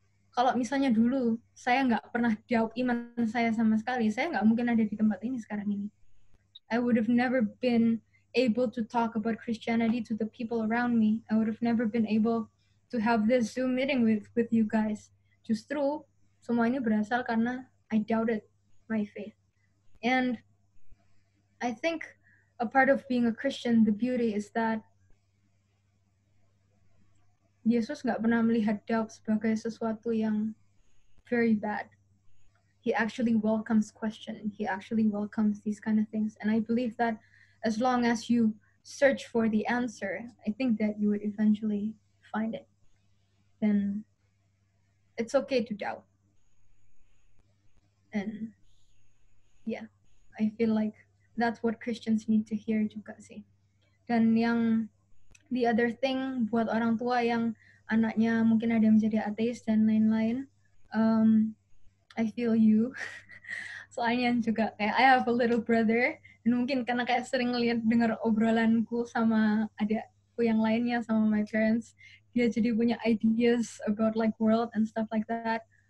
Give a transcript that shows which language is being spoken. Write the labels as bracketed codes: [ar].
[id] Kalau misalnya dulu saya nggak pernah doubt iman saya sama sekali, saya nggak mungkin ada di tempat ini sekarang ini. [en] I would have never been able to talk about Christianity to the people around me. I would have never been able to have this Zoom meeting with you guys. [id] Justru semua ini berasal karena [en] I doubted my faith. And I think a part of being a Christian, the beauty is that Yesus [id] nggak pernah melihat doubt sebagai sesuatu yang [en] very bad. He actually welcomes question. He actually welcomes these kind of things. And I believe that as long as you search for the answer, I think that you would eventually find it. Then it's okay to doubt. And yeah, I feel like that's what Christians need to hear [id] juga sih. Dan yang [en] the other thing [id] buat orang tua yang anaknya mungkin ada yang menjadi ateis dan lain-lain, [en] I feel you. [id] Soalnya juga kayak [en] I have a little brother, [id] dan mungkin karena kayak sering dengar obrolanku sama adikku yang lainnya, sama [en] my parents, [id] dia jadi punya [en] ideas about like world and stuff like that.